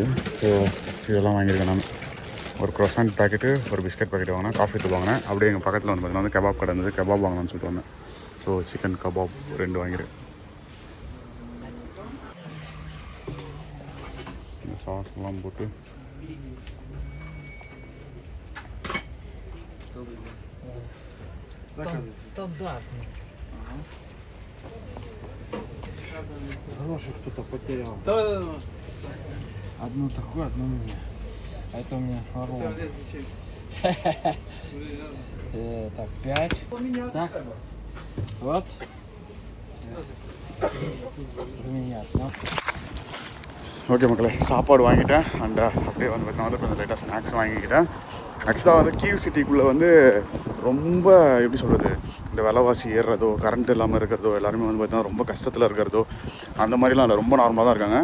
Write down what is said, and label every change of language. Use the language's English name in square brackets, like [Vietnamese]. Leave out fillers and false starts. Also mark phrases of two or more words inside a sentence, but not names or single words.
[Tamil] ஸோ இதெல்லாம் வாங்கியிருக்கேன் நான். ஒரு [English] croissant packet, [Tamil] ஒரு [English] biscuit packet [Tamil] வாங்கினேன், காஃபி தூள் வாங்கினேன். அப்படியே எங்கள் பக்கத்தில் வந்து பார்த்தீங்கன்னா கபாப் கடை இருந்தது, கபாப் வாங்கலாம்னு சொல்லிட்டு வந்தேன். [English] so chicken kebab [Tamil] 2 வாங்கியிருக்கேன். இந்த சாஸ்லாம் போட்டு [Russian] Стандартный. Хороший кто-то потерял. Одну такую, одну мне. А это у меня ровно. Так, 5. Так. Вот. Поменять, да? [Tamil] ஓகே மக்களே, சாப்பாடு வாங்கிட்டேன். அண்ட் அப்படியே வந்து பார்த்தீங்கன்னா கொஞ்சம் லைட்டாக ஸ்நாக்ஸ் வாங்கிக்கிட்டேன். ஆக்சுவலாக வந்து கீவ் சிட்டிக்குள்ளே வந்து ரொம்ப எப்படி சொல்கிறது, இந்த விலைவாசி ஏறுறதோ, கரண்ட் இல்லாமல் இருக்கிறதோ, எல்லாருமே வந்து பார்த்தீங்கன்னா ரொம்ப கஷ்டத்தில் இருக்கிறதோ அந்த மாதிரிலாம் இல்லை, ரொம்ப நார்மலாக தான் இருக்காங்க.